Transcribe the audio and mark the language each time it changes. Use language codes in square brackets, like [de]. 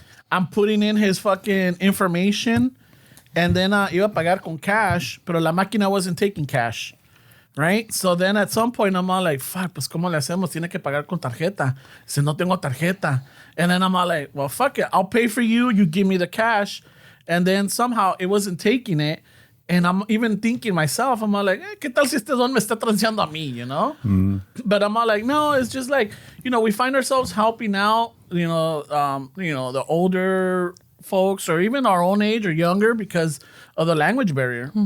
[en] I'm putting in his fucking information, and then [es] iba a pagar con cash, pero la máquina [en] wasn't taking cash, right? So then at some point I'm all like, fuck, [es] pues ¿cómo le hacemos? Tiene que pagar con tarjeta. Si no tengo tarjeta. [en] And then I'm all like, well, fuck it. I'll pay for you. You give me the cash. And then somehow it wasn't taking it. And I'm even thinking myself, I'm all like, [es] ¿qué tal si este don me está transeando a mí, [en] But I'm all like, no, it's just like, we find ourselves helping out, the older folks or even our own age or younger because of the language barrier.